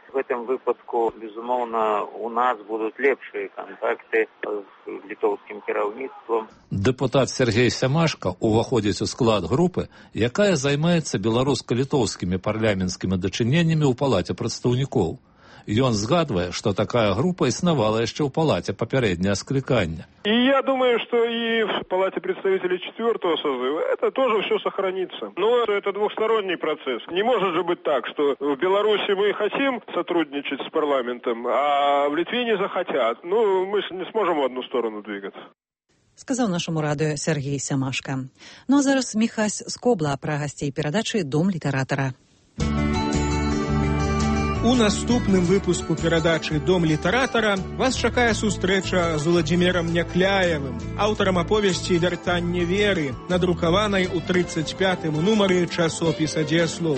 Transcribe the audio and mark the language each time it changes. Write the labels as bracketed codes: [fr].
[ru] В этом [be] выпадку, безумоўна, у нас будуць лепшыя кантакты з літоўскім кіраўніцтвам. Дэпутат Сергей Сямашка ўваходзіць у склад групы, якая займаецца беларуска-літоўскімі парламенцкімі дачыненнямі ў палаце прадстаўнікоў. Ён згадвае, што такая група існавала яшчэ ў палаце папярэдняга склікання. І я думаю, што і в палаце [ru] представителей 4-го созыва это тоже все сохранится. Но это двухсторонний процесс. Не может же быть так, что в Беларуси мы хотим сотрудничать с парламентом, а в Литве не захотят. Ну, мы ж не сможем в одну сторону двигаться. [be] Сказаў нашаму радыё Сергей Сямашка. Ну, а зараз Міхась Скобла пра гасцей перадачы «Дом літаратара». У наступным выпуску перадачы «Дом літаратара» вас чакае сустрэча з Уладзімірам Някляевым, аўтарам аповесці «Вяртанне веры», надрукаванай у 35-м нумары часопіса «Дзеяслоў».